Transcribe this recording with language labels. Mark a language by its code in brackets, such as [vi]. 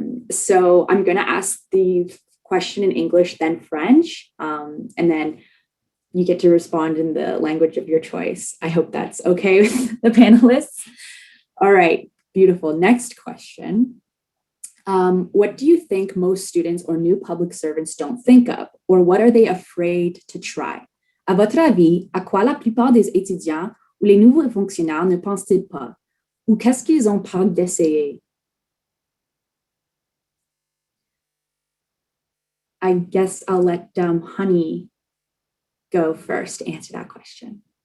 [en] So I'm going to ask the question in English, then French, and then you get to respond in the language of your choice. I hope that's okay with the panelists. All right, beautiful. Next question. What do you think most students or new public servants don't think of, or what are they afraid to try? [fr] À votre avis, à quoi la plupart des étudiants ou les nouveaux fonctionnaires ne pensent-ils pas? Ou qu'est-ce qu'ils ont peur d'essayer? [en] I guess I'll let Honey go first to answer that question.